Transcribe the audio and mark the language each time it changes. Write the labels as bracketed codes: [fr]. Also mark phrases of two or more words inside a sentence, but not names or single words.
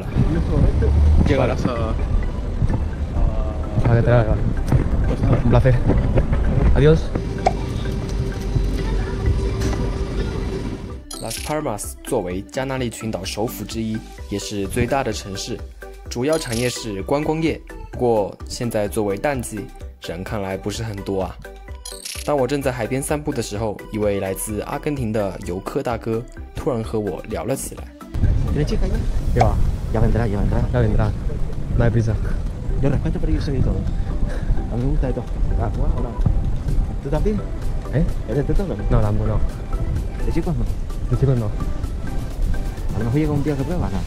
[es] Llega la que te la Un placer. Adiós. [zh] Las Palmas 作为加那利群岛首府之一，也是最大的城市，主要产业是观光业。不过现在作为淡季，人看来不是很多啊。当我正在海边散步的时候，一位来自阿根廷的游客大哥突然和我聊了起来。 [es] ¿Quieres chica ya? ¿Qué va? Ya vendrá, ya vendrá. Ya vendrá. No hay prisa. Yo respeto, pero yo soy de todo. A mí me gusta de todo. Ah, hola. ¿Tú también? ¿Eh? ¿Eres de todo? No, tampoco no. ¿De chicos no? De chicos no. A lo mejor llega un día que pruebas, ¿no?